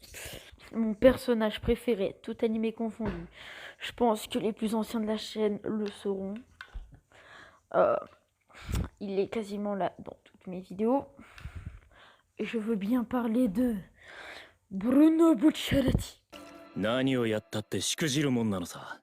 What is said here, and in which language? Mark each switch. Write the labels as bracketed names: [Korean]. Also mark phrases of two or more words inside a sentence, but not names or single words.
[French] Mon personnage préféré, tout animé confondu. Je pense que les plus anciens de la chaîne le sauront. Il est quasiment là dans toutes mes vidéos. Et je veux bien parler de Bruno Bucciarati. [Japanese] 何をやったってしくじるもんなのさ。